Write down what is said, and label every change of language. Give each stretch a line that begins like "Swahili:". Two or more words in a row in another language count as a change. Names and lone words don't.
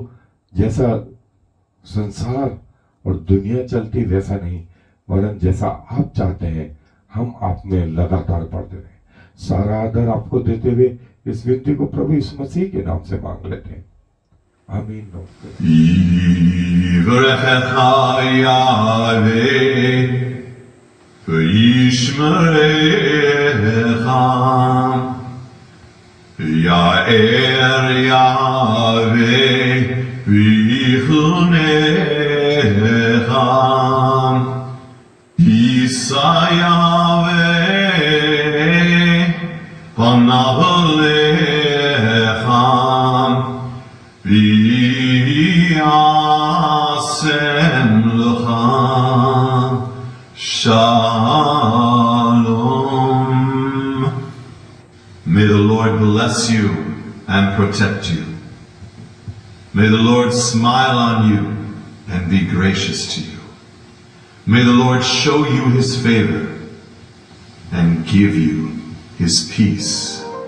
Hindi: जैसा संसार और दुनिया चलती वैसा नहीं, वरन जैसा आप चाहते हैं हम आप में लगातार बढ़ते रहे। सारा आदर आपको देते हुए इस विनती को प्रभु यीशु मसीह के नाम से मांग लेते हैं, आमीन।
Hebrew: יהוה, ישמרך יאר יהוה ויחנך ישא יהוה פניו אליך וישם לך שלום.
English: May the Lord bless you and protect you. May the Lord smile on you and be gracious to you. May the Lord show you his favor and give you his peace.